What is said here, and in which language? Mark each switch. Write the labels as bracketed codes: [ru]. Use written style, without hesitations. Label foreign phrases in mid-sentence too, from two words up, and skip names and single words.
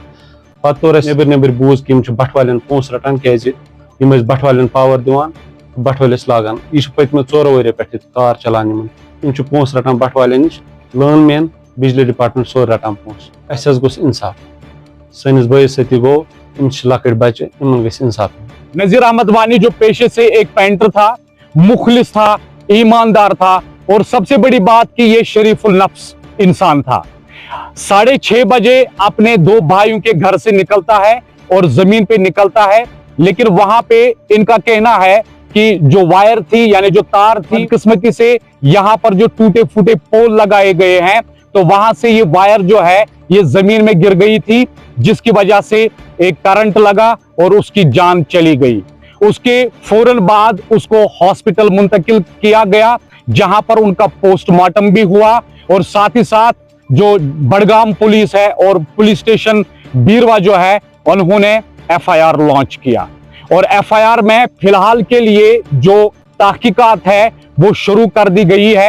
[ks] پتہٕ توٚر اسہِ نٮ۪بٕرۍ بوٗز کہِ یِم چھِ بٹ والٮ۪ن پونٛسہٕ رٹان کیازِ یِم ٲسۍ بٹ والٮ۪ن پاور دِوان بٹ ؤلِس لاگان. یہِ چھِ پٔتمہِ 4 ؤریو پٮ۪ٹھ کار چلان یِم چھِ پونٛسہٕ رٹان بٹ والٮ۪ن نِش، لان مین بجلی ڈپارٹمنٹ سورُے رٹان پونٛسہٕ. اسہِ حظ گوٚژھ انصاف. سٲنِس بٲیِس سۭتۍ تہِ گوٚو، یِم چھِ لۄکٕٹۍ بچہِ، یِمن گژھِ انصاف. [ur] نذیر احمد وانی جو پیشے سے ایک پینٹر تھا، مخلص تھا، ایماندار تھا اور سب سے بڑی بات کہ یہ شریف النفس انسان تھا. 6:30 بجے اپنے 2 بھائیوں کے گھر سے نکلتا ہے اور زمین پہ نکلتا ہے، لیکن وہاں پہ ان کا کہنا ہے کہ جو وائر تھی یعنی جو تار تھی قسمتی سے یہاں پر جو ٹوٹے پھوٹے پول لگائے گئے ہیں تو وہاں سے یہ وائر جو ہے یہ زمین میں گر گئی تھی، جس کی وجہ سے ایک کرنٹ لگا اور اس کی جان چلی گئی. اس کے فوراً بعد اس کو ہاسپٹل منتقل کیا گیا، جہاں پر ان کا پوسٹمارٹم بھی ہوا. اور ساتھ ہی ساتھ جو بڈگام پولیس ہے اور [en] police station [ur] بیروہ جو ہے، انہوں نے ایف آئی آر لانچ کیا. اور ایف آئی آر میں فی الحال کے لیے جو تحقیقات ہے وہ شروع کر دی گئی ہے.